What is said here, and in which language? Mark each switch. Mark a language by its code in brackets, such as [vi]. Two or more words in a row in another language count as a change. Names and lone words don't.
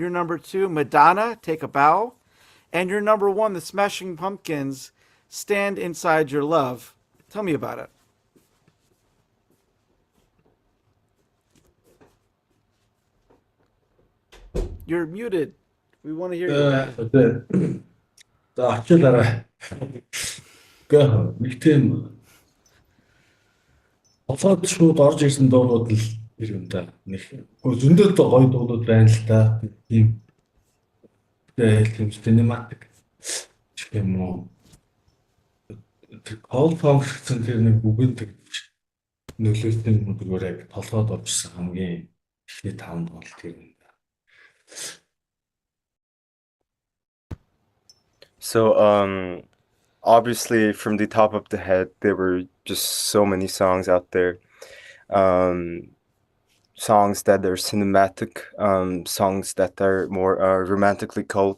[en] Your number 2, Madonna, Take a Bow. And your number 1, the Smashing Pumpkins, Stand Inside Your Love. Tell me about it. You're muted. We want to hear you. [mn] За очилаарай. Гэхдээ нэг тийм олоод шууд орж ирсэн дуунууд л юм да. Нэг зөндөө гоё дуунууд байна л да. Тийм тийм cinematic юм уу. [en] All function [mn] тэр нэг бүгд тэгж нөлөөлсөн юм зүгээр яг толгойд оржсэн хамгийн ихний таван бол тэр юм да. [en] So, obviously, from the top of the head, there were just so many songs out there. Songs that are cinematic, songs that are more romantically cold.